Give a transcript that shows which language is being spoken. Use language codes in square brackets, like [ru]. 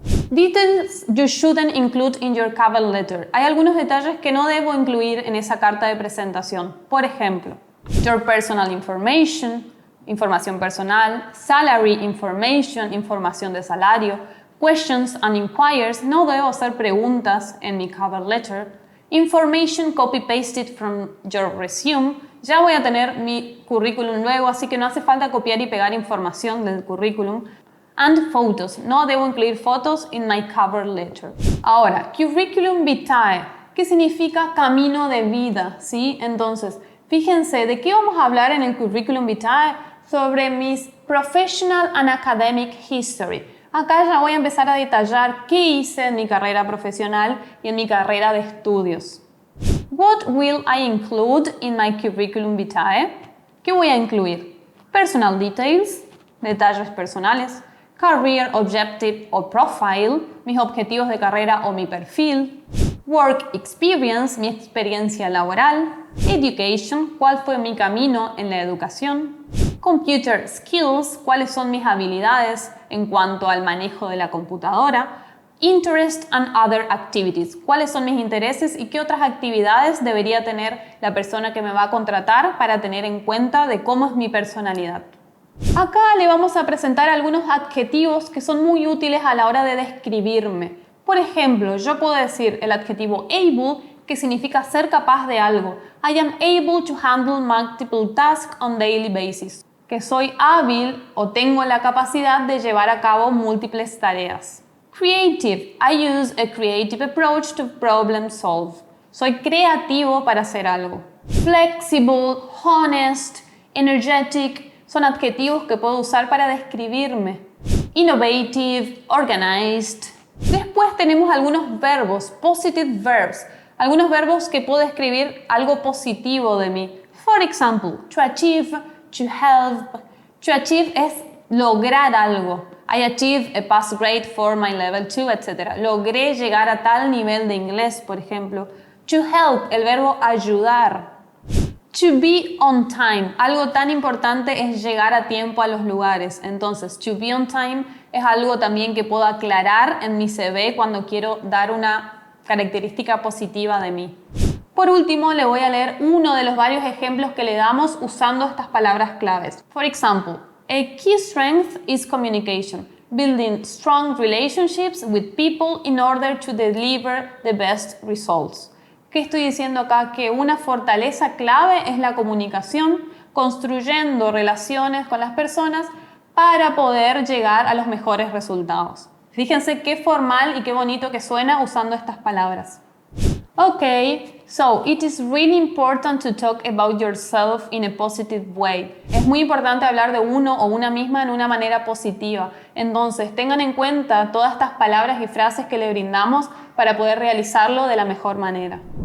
[en] Details you shouldn't include in your cover letter. [es] Hay algunos detalles que no debo incluir en esa carta de presentación. Por ejemplo, [en] your personal information, [es] información personal, [en] salary information, [es] información de salario, [en] questions and inquiries, [es] no debo hacer preguntas en mi cover letter, [en] information copy-pasted from your resume, [es] ya voy a tener mi currículum luego, así que no hace falta copiar y pegar información del currículum. [en] And photos, [es] no debo incluir fotos [en] in my cover letter. [es] Ahora, curriculum vitae, ¿qué significa camino de vida? ¿Sí? Entonces, fíjense, ¿de qué vamos a hablar en el curriculum vitae? Sobre mis [en] professional and academic history. [es] Acá ya voy a empezar a detallar qué hice en mi carrera profesional y en mi carrera de estudios. [en] What will I include in my curriculum vitae? [es] ¿Qué voy a incluir? [en] Personal details, [es] detalles personales, [en] career objective [es] o profile, mis objetivos de carrera o mi perfil, [en] work experience, [es] mi experiencia laboral, education, cuál fue mi camino en la educación, [en] computer skills, [es] cuáles son mis habilidades en cuanto al manejo de la computadora, [en] interest and other activities, [es] cuáles son mis intereses y qué otras actividades debería tener la persona que me va a contratar para tener en cuenta de cómo es mi personalidad. Acá le vamos a presentar algunos adjetivos que son muy útiles a la hora de describirme. Por ejemplo, yo puedo decir el adjetivo able, que significa ser capaz de algo. [en] I am able to handle multiple tasks on daily basis. [es] Que soy hábil o tengo la capacidad de llevar a cabo múltiples tareas. [en] Creative. I use a creative approach to problem solve. [es] Soy creativo para hacer algo. [en] Flexible, honest, energetic. [es] Son adjetivos que puedo usar para describirme. [en] Innovative, organized. [es] Después tenemos algunos verbos, [en] positive verbs. [es] Algunos verbos que puedo describir algo positivo de mí. [en] For example, to achieve, to help. To achieve [es] es lograr algo. [en] I achieved a pass grade for my level 2, etc. [es] Logré llegar a tal nivel de inglés, por ejemplo. [en] To help, [es] el verbo ayudar. [en] To be on time, [es] algo tan importante es llegar a tiempo a los lugares. Entonces, [en] to be on time [es] es algo también que puedo aclarar en mi CV cuando quiero dar una característica positiva de mí. Por último, le voy a leer uno de los varios ejemplos que le damos usando estas palabras claves. [en] For example, a key strength is communication, building strong relationships with people in order to deliver the best results. [es] ¿Qué estoy diciendo acá? Que una fortaleza clave es la comunicación, construyendo relaciones con las personas para poder llegar a los mejores resultados. Fíjense qué formal y qué bonito que suena usando estas palabras. [en] Okay, so it is really important to talk about yourself in a positive way. [es] Es muy importante hablar de uno o una misma en una manera positiva. Entonces, tengan en cuenta todas estas palabras y frases que le brindamos para poder realizarlo de la mejor manera.